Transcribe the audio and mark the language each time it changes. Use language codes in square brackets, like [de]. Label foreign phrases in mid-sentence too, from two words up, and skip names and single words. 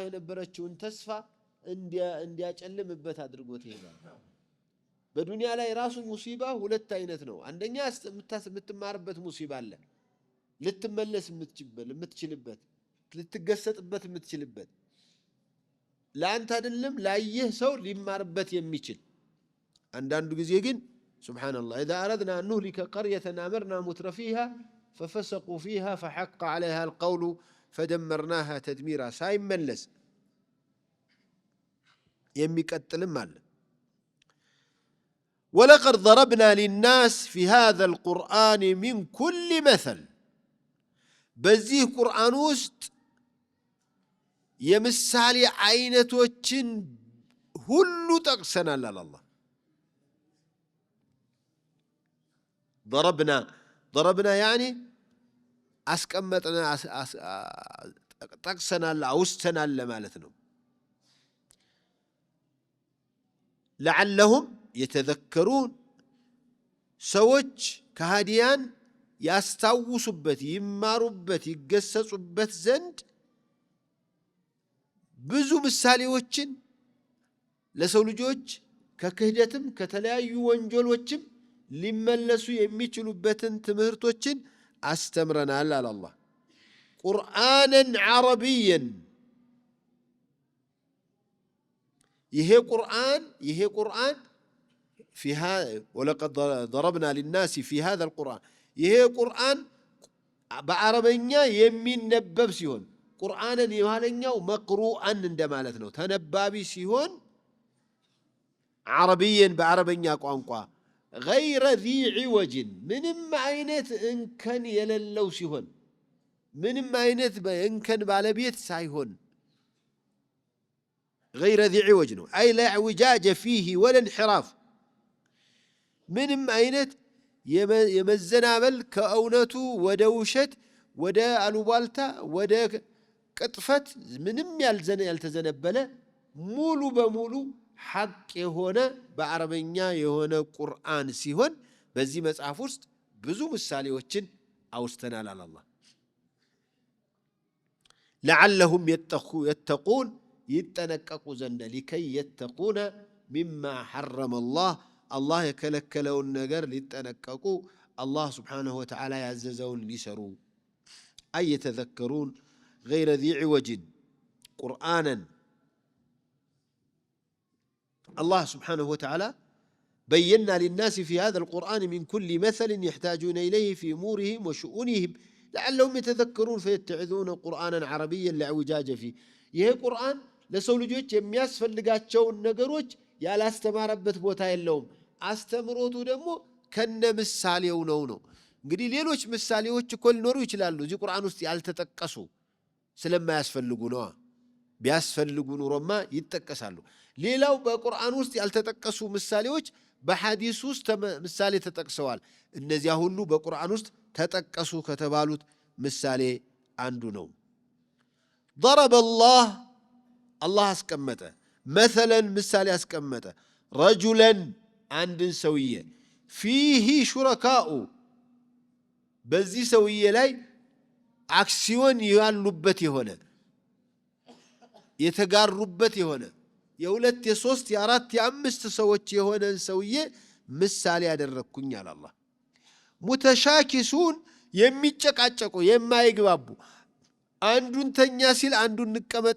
[am] የነበረችውን ተስፋ እንዲያጨልምበት አድርጎት ይሄዳል በዱንያ ላይ ራሱ ሙሲባ ሁለት አይነት ነው አንደኛ የምትማርበት ሙሲባ አለ ልትመለስ የምትችልበት ልትገሰጥበት የምትችልበት ለአንተ አይደለም ላየህ ሰው ሊማርበት የሚችል አንዳንዱ ጊዜ ግን ሱብሃንአላህ [ar] اذا اردنا ان نهلك قريه امرنا مترفيها ففسقوا فيها فحق عليها القول فدمرناها تدميرا [am] ሳይመለስ የሚቀጥልም አለ [ar] ولقد ضربنا للناس في هذا القرآن من كل مثل [am] በዚህ ቁርአን ውስጥ የምሳሌ አይነቶችን ሁሉ ጠቅሰናል አላህ [ar] ضربنا يعني [am] አስቀመጥና ጠቅሰናል አውስተናል ለማለት ነው [ar] لعلهم يتذكرون [am] ሰዎች ከሃዲያን ያስታውሱበት ይማሩበት ይገሰጹበት ዘንድ ብዙ ምሳሌዎችን ለሰው ልጆች ከክህደትም ከተለያዩ ወንጀሎችም ሊመለሱ የሚችሉበትን ትምህርቶችን አስተምረናል አለ አላህ ቁርአንን ዓረቢያን ይሄ ቁርአን [ar] فيها ولقد ضربنا للناس في هذا القرآن [am] ይሄ ቁርአን በአረበኛ የሚነበብ ሲሆን ቁርአንን የማለኛው መቅሩአን እንደማለት ነው ተነባቢ ሲሆን ዓረቢያን በአረበኛ ቋንቋ [ar] غير ذي عوج [am] ምንም አይነት እንከን የሌለው ሲሆን ምንም አይነት እንከን ባለቤት ሳይሆን [ar] غير ذي عوج [am] ነው [ar] أي لا اعوجاج فيه ولا انحراف [am] ምንም አይነት የመዘናበል ከእውነቱ ወደ ውሸት ወደ አሉባልታ ወደ ቅጥፈት ምንም ያልተዘነበለ ሙሉ በሙሉ ሐቅ የሆነ በአረበኛ የሆነ ቁርአን ሲሆን በዚህ መጽሐፍ ውስጥ ብዙ ምሳሌዎችን አውስተናል አለ አላህ። [ar] لعلهم يتقون [am] ይጠነቀቁ ዘንድ [ar] لكي يتقوا مما حرم الله [am] የከለከለውን ነገር ሊጠነቀቁ [ar] الله سبحانه وتعالى [am] ያዘዘውን ሊሰሩ [ar] أي يتذكرون غير ذي عوج ቁርአንን الله سبحانه وتعالى بينا للناس في هذا القرآن من كل مثل يحتاجون إليه في أمورهم وشؤونهم لعلهم يتذكرون فيتعظون قرآنا عربيا لا اعوجاج فيه. [am] ይህ ቁርአን ለሰው ልጆች የሚያስፈልጋቸውን ነገሮች ያላስተማረበት ቦታ የለውም። አስተምሮቱ ደግሞ ከነ ምሳሌው ነው። እንግዲህ ሌሎች ምሳሌዎች እኮ ሊኖሩ ይችላሉ እዚህ ቁርአን ውስጥ ያልተጠቀሱ ስለማያስፈልጉ ነው። ቢያስፈልጉ ኑሮማ ይጠቀሳሉ። ሌላው በቁርአን ውስጥ ያልተጠቀሱ ምሳሌዎች በሐዲስ ውስጥ ምሳሌ ተጠቅሰዋል። እነዚያ ሁሉ በቁርአን ውስጥ ተጠቀሱ ከተባሉት ምሳሌ አንዱ ነው። [ar] ضرب الله [am] አስቀመጠ مثلا ምሳሌ አስቀመጠ رجلا አንድን ሰውዬ [ar] فيه شركاء [am] በዚህ ሰውዬ ላይ አክሲዮን ያሉበት የሆነ የተጋሩበት የሆነ የሁለት የሶስት የአራት የአምስት ሰዎች የሆነን ሰውዬ ምሳሌ ያደረኩኝ አለ አላህ። ሙተሻኪሱን የሚጨቃጨቁ የማይግባቡ አንዱን ተኛ ሲል አንዱን እንቀመጥ